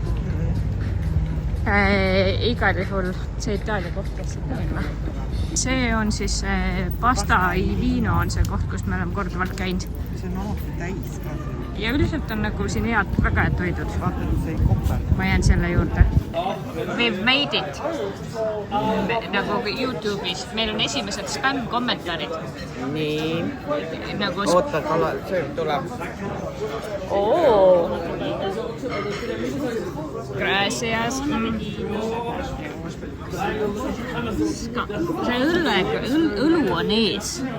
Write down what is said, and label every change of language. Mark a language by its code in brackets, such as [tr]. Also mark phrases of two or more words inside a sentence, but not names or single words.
[et] Igal juhul see Itaalia koht lihtsalt minna. See on siis Pasta i Vino on see koht, kus me oleme korduvalt käinud. See on alati täis ka. Ja üldiselt on nagu siin väga head toidud. Vaata, et see ei kopel. Ma jään selle juurde. [en] We've made it. [et] Nagu YouTube'is. Meil on esimesed spam-kommentaarid. Nii. Nagu... Oota, see tuleb. Oo! Gracias. See õlu on ees.